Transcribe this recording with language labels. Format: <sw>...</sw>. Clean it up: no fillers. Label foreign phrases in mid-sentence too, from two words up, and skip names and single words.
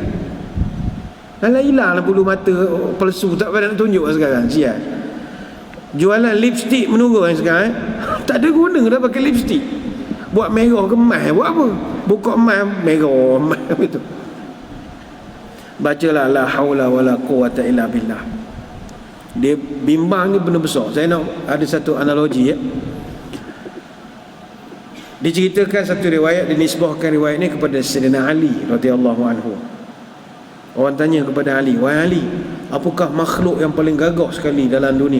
<ms>Alah hilanglah bulu mata palsu, tak payah nak tunjuk sekarang. Sial. Jualan lipstick menurun sekarang. Tak ada guna dah pakai lipstick. Buat merah ke emas, buat apa? Buka emas, merah, emas begitu. Bacalah</ms> <ar>لا حول ولا قوة إلا بالله.</ar> <ms>Dia bimbang ni benda besar. Saya nak ada satu analogi ya. Diceritakan satu riwayat, dinisbahkan riwayat ini kepada Sayyidina Ali</ms> <ar>رضي الله عنه.</ar> <ms>Orang tanya kepada Ali, "Wahai Ali, apakah makhluk yang paling gagah sekali dalam dunia?"</ms>